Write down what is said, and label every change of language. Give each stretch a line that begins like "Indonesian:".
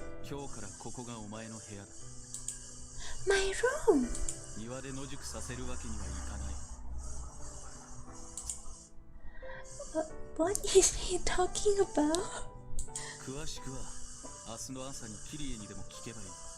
Japanese: 今日からここがお前の部屋だ。
English: my room.
Japanese: 庭で野宿させるわけにはいかない。
English: What is he talking about?
Japanese: 詳しくは明日の朝にキリエにでも聞けばいい。